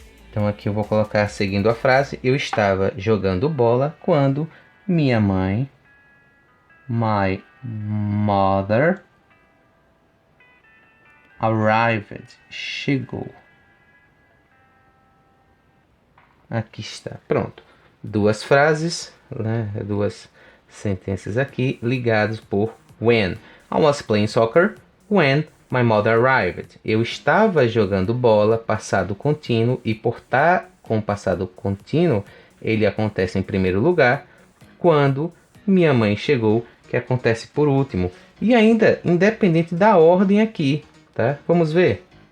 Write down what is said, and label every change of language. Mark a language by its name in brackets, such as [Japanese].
[Portuguese] Então aqui eu vou colocar seguindo a frase: eu estava jogando bola quando minha mãe, [English] my mother, arrived, [Portuguese] chegou. Aqui está, pronto. Duas frases, né? Duas sentenças aqui ligadas por when. [English] I was playing soccer when my mother arrived. [Portuguese] Eu estava jogando bola, passado contínuo, e por estar com passado contínuo, ele acontece em primeiro lugar, quando minha mãe chegou, que acontece por último. E ainda, independente da ordem aqui, tá? Vamos ver.